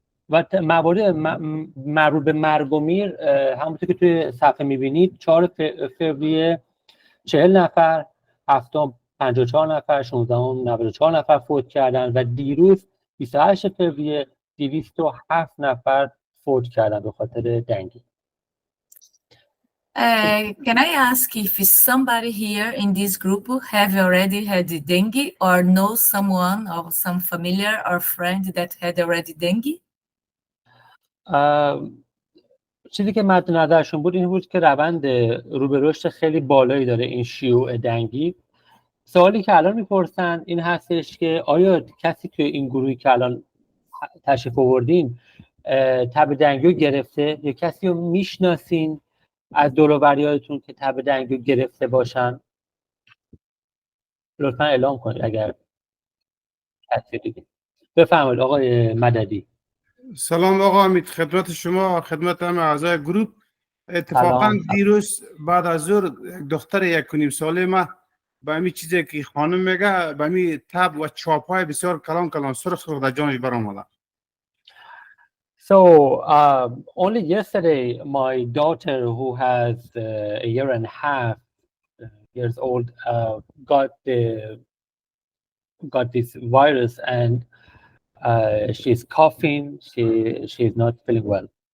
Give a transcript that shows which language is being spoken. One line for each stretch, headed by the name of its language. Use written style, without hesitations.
Persian: و موارد مربوط به مرگ و میر همونطور که توی صفحه میبینید 4 فوریه 40 نفر، 7 54 نفر، 16 94 نفر فوت کردن و دیروز 28 فوریه 207 نفر فوت کردن به خاطر دنگی.
English: Can I ask if somebody here in this group have already had dengue or know someone or some familiar or friend that had already dengue?
Persian: چیزی که مد نظرشون بود این بود که روند رو به رشد خیلی بالایی داره این شیوع دنگی. سوالی که الان میپرسن این هستش که آیا کسی که این گروهی که الان تشریف آوردین تب دنگی رو گرفته یا کسی رو میشناسین از دور و بریاتون که تب دنگی رو گرفته باشن؟ لطفا اعلام کنید اگر کسی دیگه. بفرمایید آقای مددی. سلام آقا امید، خدمت شما، خدمت همه اعضای گروه. اتفاقا دیروز بعد از ظهر دختر 1.5 ساله ما به همین چیزی که خانم میگه به همین تب و چاپای بسیار کلان سرخ در جانش برآمده.
English: So only yesterday my daughter who has a year and a half years old got this virus and she's coughing, she's not feeling well.